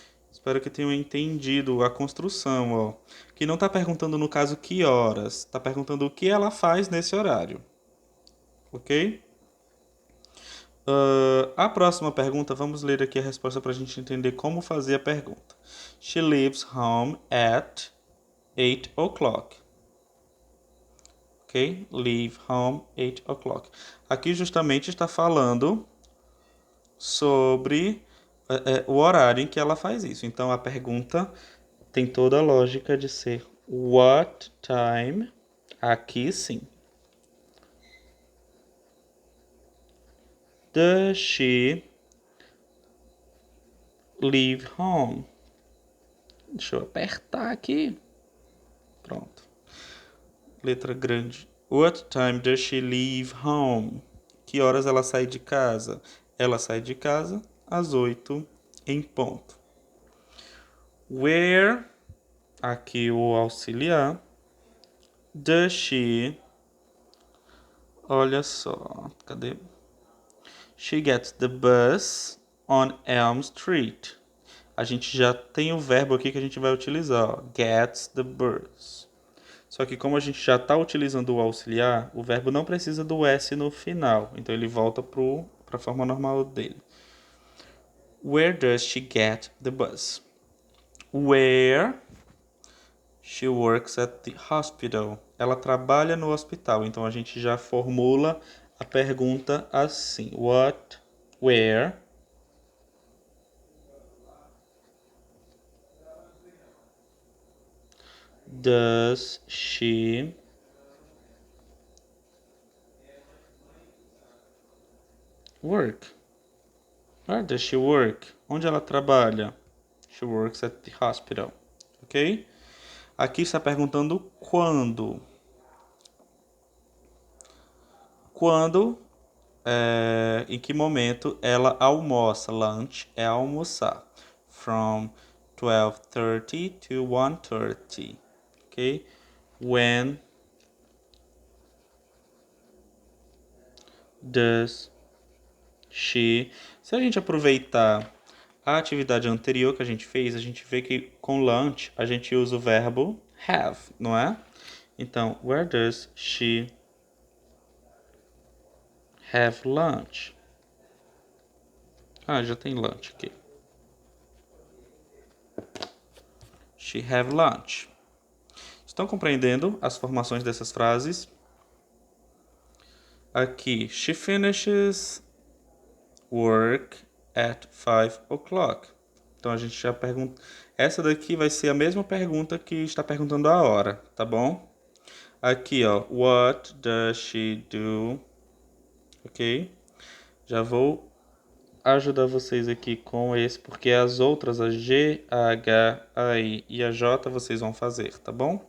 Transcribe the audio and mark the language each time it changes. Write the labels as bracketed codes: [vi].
[pt] Espero que tenham entendido a construção, ó. Que não está perguntando no caso que horas, está perguntando o que ela faz nesse horário, ok? A próxima pergunta, vamos ler aqui a resposta para a gente entender como fazer a pergunta. [en] She leaves home at 8 o'clock. Ok? Leave home 8 o'clock. [pt] Aqui justamente está falando sobre o horário em que ela faz isso. Então a pergunta tem toda a lógica de ser [en] what time? [pt] Aqui sim. [en] Does she leave home? [pt] Deixa eu apertar aqui. Pronto. Letra grande. [en] What time does she leave home? [pt] Que horas ela sai de casa? Ela sai de casa às 8 em ponto. Where, aqui o auxiliar. [en] Does she, [pt] olha só, cadê? [en] She gets the bus on Elm Street. [pt] A gente já tem o verbo aqui que a gente vai utilizar, ó, [en] gets the bus. [pt] Só que como a gente já está utilizando o auxiliar, o verbo não precisa do S no final. Então ele volta para a forma normal dele. [en] Where does she get the bus? Where she works at the hospital. [pt] Ela trabalha no hospital. Então a gente já formula a pergunta assim. [en] Where does she work? Where does she work? [pt] Onde ela trabalha? [en] She works at the hospital. [pt] Ok? Aqui está perguntando quando. Quando, em que momento ela almoça. Lunch é almoçar. [en] From 12:30 to 1:30. [pt] Ok? [en] When does she... [pt] Se a gente aproveitar a atividade anterior que a gente fez, a gente vê que com lunch a gente usa o verbo have, não é? [en] Então, where does she have lunch? [pt] Ah, já tem lunch aqui. [en] She have lunch. [pt] Estão compreendendo as formações dessas frases? [en] Aqui, she finishes work at 5 o'clock. [pt] Então a gente já pergunta. Essa daqui vai ser a mesma pergunta que está perguntando a hora, tá bom? Aqui, ó, [en] what does she do? [pt] Ok? Já vou ajudar vocês aqui com esse, porque as outras, a G, a H, a I e a J, vocês vão fazer, tá bom?